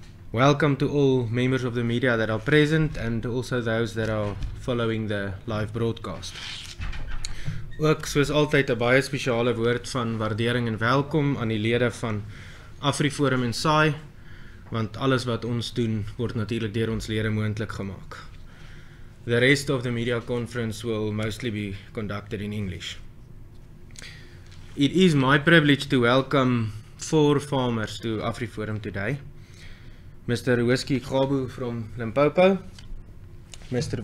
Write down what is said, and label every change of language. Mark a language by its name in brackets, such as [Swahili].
[English] Welcome to all members of the media that are present and also those that are following the live broadcast. [Afrikaans] Ook soos altyd 'n baie spesiale woord van waardering en welkom aan die lede van AfriForum en Saai, want alles wat ons doen word natuurlik deur ons lede moontlik gemaak. [English] The rest of the media conference will mostly be conducted in English. It is my privilege to welcome 4 farmers to AfriForum today. Mr. Gabu from Limpopo, Mr.